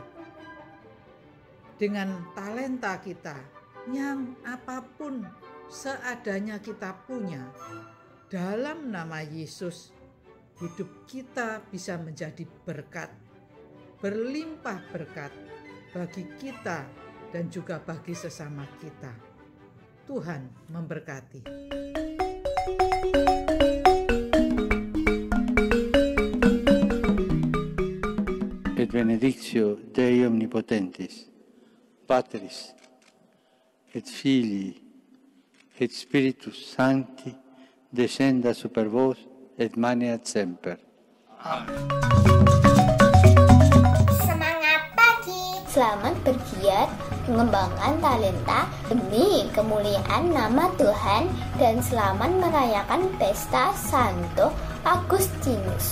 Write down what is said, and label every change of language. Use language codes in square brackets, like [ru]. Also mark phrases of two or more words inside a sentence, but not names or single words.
[id] Dengan talenta kita yang apapun seadanya kita punya, dalam nama Yesus hidup kita bisa menjadi berkat, berlimpah berkat bagi kita dan juga bagi sesama kita. Tuhan memberkati. [la] Et benedictio Dei omnipotentis, Patris, et Filii, et Spiritus Sancti, descenda super vos et maneat semper. Amen. [id] Semangat pagi. Selamat bergiat mengembangkan talenta demi kemuliaan nama Tuhan dan selamat merayakan pesta Santo Agustinus.